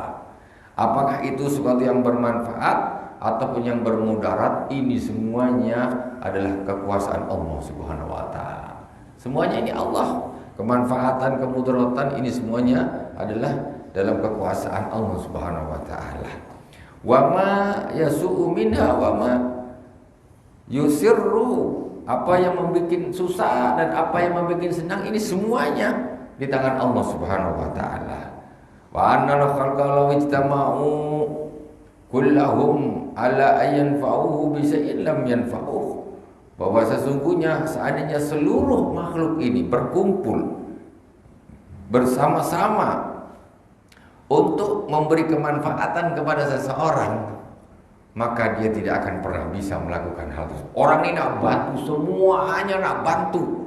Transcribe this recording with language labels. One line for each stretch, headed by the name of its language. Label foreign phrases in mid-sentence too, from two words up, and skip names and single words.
Indonesian: Apakah itu sesuatu yang bermanfaat ataupun yang bermudarat, ini semuanya adalah kekuasaan Allah
Arabic: سبحانه وتعالى.
Indonesian: Semuanya ini Allah. Kemanfaatan, kemudaratan ini semuanya adalah dalam kekuasaan Allah
Arabic: سبحانه وتعالى. وما يسوء منها وما يسر.
Indonesian: Apa yang membuat susah dan apa yang membuat senang, ini semuanya di tangan Allah
Arabic: سبحانه وتعالى. وأن الخلق لو اجتمعوا كلهم على أن ينفعوه بشيء لم ينفعوه.
Indonesian: Bahwa sesungguhnya seandainya seluruh makhluk ini berkumpul bersama-sama untuk memberi kemanfaatan kepada seseorang, maka dia tidak akan pernah bisa melakukan hal tersebut.
Malay: Orang ini nak bantu, semuanya nak bantu.